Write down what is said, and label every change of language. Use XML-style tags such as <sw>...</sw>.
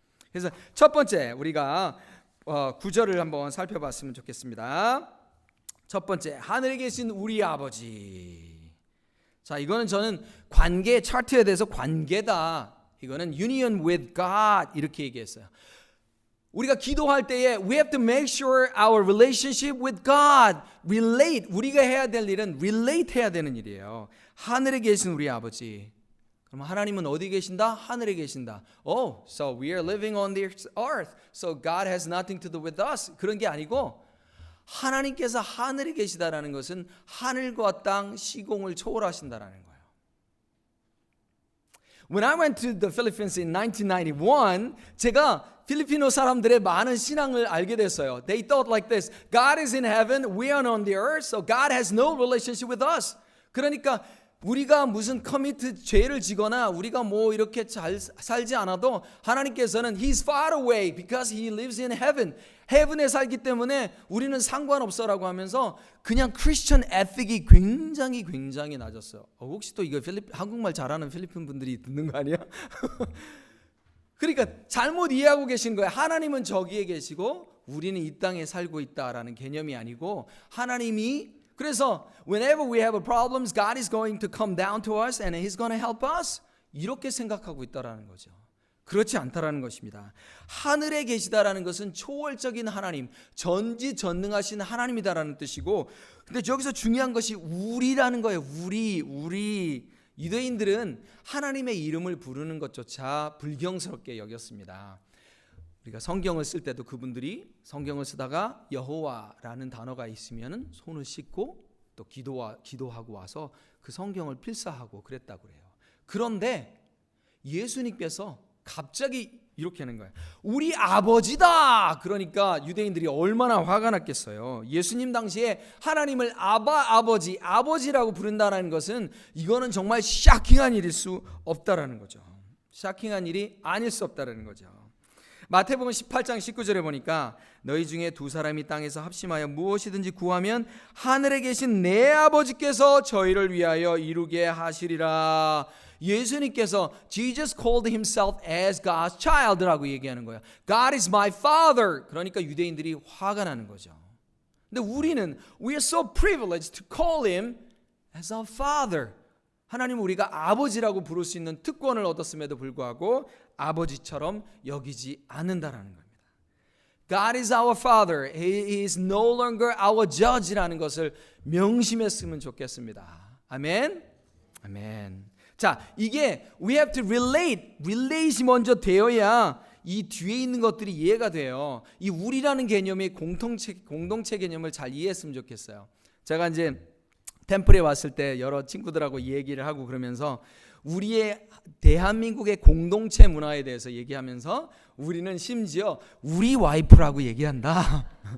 <ko>그래서 첫 번째 우리가 구절을 한번 살펴봤으면 좋겠습니다. 첫 번째, 하늘에 계신 우리 아버지. 자, 이거는 저는 관계 차트에 대해서 관계다. 이거는 union with God 이렇게 얘기했어요. 우리가 기도할 때에</ko> <en>we have to make sure our relationship with God relate.</en> <ko>우리가 해야 될 일은 relate 해야 되는 일이에요. 하늘에 계신 우리 아버지. 그럼 하나님은 어디 계신다? 하늘에 계신다.</ko> <en>Oh, so we are living on the earth. So God has nothing to do with us.</en> <ko>그런 게 아니고 하나님께서 하늘에 계시다라는 것은 하늘과 땅 시공을 초월하신다라는 거예요.</ko> <en>When I went to the Philippines in 1991,</en> <ko>제가 필리핀어 사람들의 많은 신앙을 알게 됐어요.</ko> <en>They thought like this: God is in heaven, we are on the earth, so God has no relationship with us.</en> <ko>그러니까 우리가 무슨 커미트 죄를 지거나 우리가 뭐 이렇게 잘 살지 않아도 하나님께서는</ko> <en>He's far away because He lives in heaven.</en> <ko>헤븐에 살기 때문에 우리는 상관없어라고 하면서 그냥 크리스천 에틱이 굉장히 낮았어요. 혹시 또 이거 한국말 잘하는 필리핀 분들이 듣는 거 아니야? 그러니까 잘못 이해하고 계신 거예요. 하나님은 저기에 계시고 우리는 이 땅에 살고 있다라는 개념이 아니고 하나님이 그래서</ko> <en>whenever we have problems, God is going to come down to us and He's going to help us.</en> <ko>이렇게 생각하고 있다라는 거죠. 그렇지 않다라는 것입니다. 하늘에 계시다라는 것은 초월적인 하나님, 전지전능하신 하나님이다라는 뜻이고, 근데 여기서 중요한 것이 우리라는 거예요. 우리 유대인들은 하나님의 이름을 부르는 것조차 불경스럽게 여겼습니다. 우리가 성경을 쓸 때도 그분들이 성경을 쓰다가 여호와라는 단어가 있으면은 손을 씻고 또 기도하고 와서 그 성경을 필사하고 그랬다고 그래요. 그런데 예수님께서 갑자기 이렇게 하는 거예요. 우리 아버지다. 그러니까 유대인들이 얼마나 화가 났겠어요. 예수님 당시에 하나님을 아버지라고 부른다는 것은 이거는 정말 샤킹한 일일 수 없다라는 거죠. 샤킹한 일이 아닐 수 없다라는 거죠. 마태복음 18장 19절에 보니까 너희 중에 두 사람이 땅에서 합심하여 무엇이든지 구하면 하늘에 계신 내 아버지께서 저희를 위하여 이루게 하시리라. 예수님께서</ko> <en>Jesus called himself as God's child라고</en> <ko>얘기하는 거예요.</ko> <en>God is my father.</en> <ko>그러니까 유대인들이 화가 나는 거죠. 근데 우리는</ko> <en>we are so privileged to call him as our father.</en> <ko>하나님은 우리가 아버지라고 부를 수 있는 특권을 얻었음에도 불구하고 아버지처럼 여기지 않는다라는 겁니다.</ko> <en>God is our father. He is no longer our judge라는 것을</en> <ko>명심했으면 좋겠습니다. 아멘. 아멘. 자, 이게</ko> <en>we have to relate</en> <ko>이 먼저 되어야 이 뒤에 있는 것들이 이해가 돼요. 이 우리라는 개념의 공동체 개념을 잘 이해했으면 좋겠어요. 제가 이제 템플에 왔을 때 여러 친구들하고 얘기를 하고 그러면서 우리의 대한민국의 공동체 문화에 대해서 얘기하면서 우리는 심지어 우리 와이프라고 얘기한다.</ko>